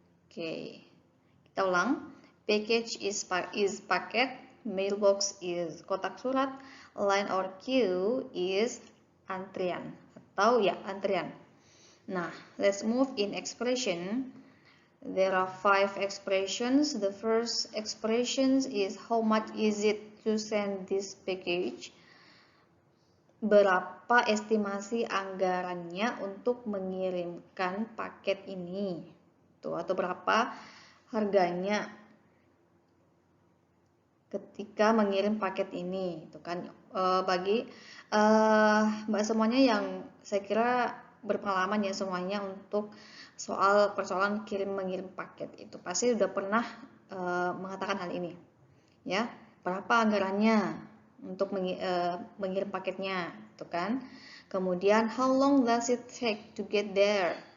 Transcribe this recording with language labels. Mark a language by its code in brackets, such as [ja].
[id] Okay, kita ulang. [en] Package is [id] paket, [en] mailbox is [id] kotak surat, [en] line or queue is [id] antrian atau ya antrian. [en] Nah, let's move in expression. There are 5 expressions. The first expression is how much is it to send this package? [id] Berapa estimasi anggarannya untuk mengirimkan paket ini? Tuh, atau berapa harganya ketika mengirim paket ini, itu kan bagi mbak semuanya yang saya kira berpengalaman ya semuanya untuk soal persoalan mengirim paket itu pasti sudah pernah mengatakan hal ini ya, berapa anggarannya untuk mengirim paketnya, itu kan. Kemudian [en] how long does it take to get there?